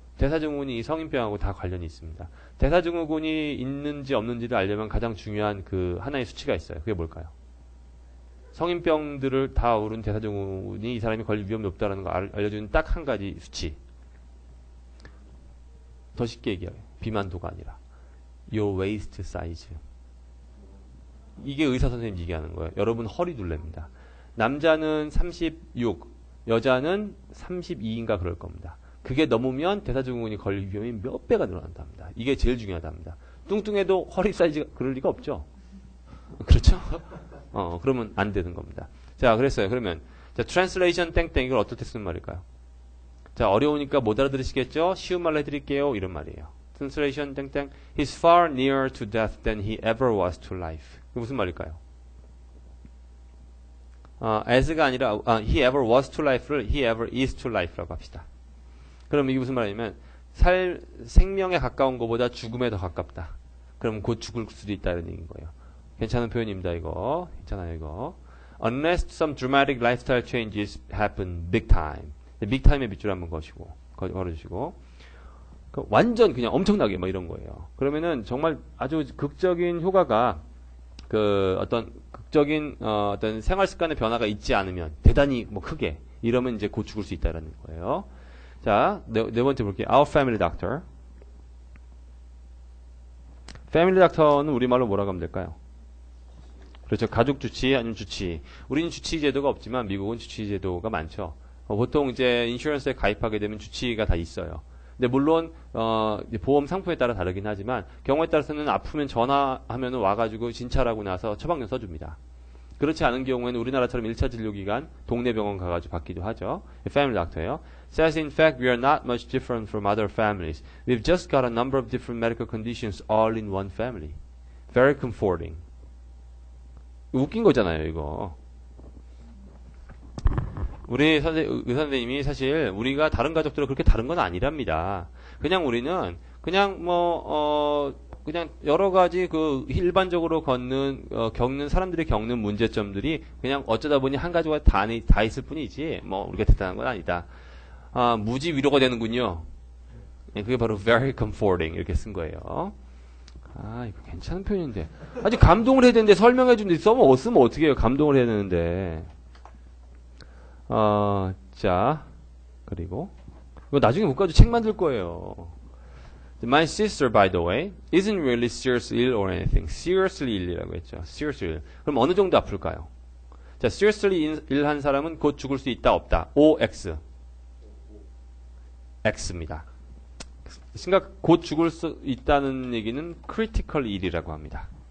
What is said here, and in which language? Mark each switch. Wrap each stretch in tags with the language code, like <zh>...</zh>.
<ko>대사증후군이 이 성인병하고 다 관련이 있습니다. 대사증후군이 있는지 없는지를 알려면 가장 중요한 그 하나의 수치가 있어요. 그게 뭘까요? 성인병들을 다 오른 대사증후군이 이 사람이 걸릴 위험이 높다는 거 알려주는 딱 한 가지 수치. 더 쉽게 얘기해요. 비만도가 아니라</ko> <en>your waist size.</en> <ko>이게 의사 선생님이 얘기하는 거예요. 여러분 허리 둘레입니다. 남자는 36, 여자는 32인가 그럴 겁니다. 그게 넘으면 대사증후군이 걸릴 위험이 몇 배가 늘어난답니다. 이게 제일 중요하답니다. 뚱뚱해도 허리 사이즈가 그럴 리가 없죠. 그렇죠? 그러면 안 되는 겁니다. 자, 그랬어요. 그러면 자, translation 땡땡 이걸 어떻게 쓰는 말일까요? 자, 어려우니까 못 알아들으시겠죠? 쉬운 말로 해드릴게요. 이런 말이에요.</ko> <en>translation 땡땡 He's far nearer to death than he ever was to life.</en> <ko>이게 무슨 말일까요?</ko> <en>as가 아니라 he ever was to life를 he ever is to life라고 합시다.</en> <ko>그럼 이게 무슨 말이냐면 생명에 가까운 것보다 죽음에 더 가깝다. 그럼 곧 죽을 수도 있다 이런 얘기인 거예요. 괜찮은 표현입니다. 이거 괜찮아요. 이거</ko> <en>unless some dramatic lifestyle changes happen big time.</en> <ko>big time의 밑줄 한번 걸어주시고 완전 그냥 엄청나게 뭐 이런 거예요. 그러면은 정말 아주 극적인 효과가 그 어떤 극적인 어떤 생활 습관의 변화가 있지 않으면 대단히 뭐 크게 이러면 이제 곧 죽을 수 있다라는 거예요. 자, 네 번째 볼게요.</ko> <en>Our family doctor.</en> <ko>family doctor는 우리말로 뭐라고 하면 될까요? 그렇죠. 가족 주치 아니면 주치. 우리는 주치 제도가 없지만 미국은 주치 제도가 많죠. 보통 이제 인슈런스에 가입하게 되면 주치가 다 있어요. 근데 물론 보험 상품에 따라 다르긴 하지만 경우에 따라서는 아프면 전화하면 와가지고 진찰하고 나서 처방전 써줍니다. 그렇지 않은 경우에는 우리나라처럼 1차 진료기간 동네 병원 가가지고 받기도 하죠.</ko> <en>Family doctor예요. Says in fact we are not much different from other families. We've just got a number of different medical conditions all in one family. Very comforting.</en> <ko>웃긴 거잖아요, 이거. 우리 의사 선생님이 사실 우리가 다른 가족들은 그렇게 다른 건 아니랍니다. 그냥 우리는 그냥 그냥 여러 가지 그 일반적으로 겪는 사람들이 겪는 문제점들이 그냥 어쩌다 보니 한 가지가 다 있을 뿐이지 뭐 우리가 대단한 건 아니다. 무지 위로가 되는군요. 그게 바로</ko> <en>very comforting</en> <ko>이렇게 쓴 거예요. 이거 괜찮은 표현인데. 아주 감동을 해야 되는데 설명해 주는데 쓰면 어떻게 해요? 감동을 해야 되는데. 자, 그리고 이거 나중에 못 가지고 책 만들 거예요.</ko> <en>My sister, by the way, isn't really seriously ill or anything.</en> <ko>Seriously ill이라고 했죠.</ko> <en>Seriously ill.</en> <ko>그럼 어느 정도 아플까요? 자, seriously ill 한 사람은 곧 죽을 수 있다, 없다. OX. X입니다. 곧 죽을 수 있다는 얘기는 critically ill이라고 합니다.</ko>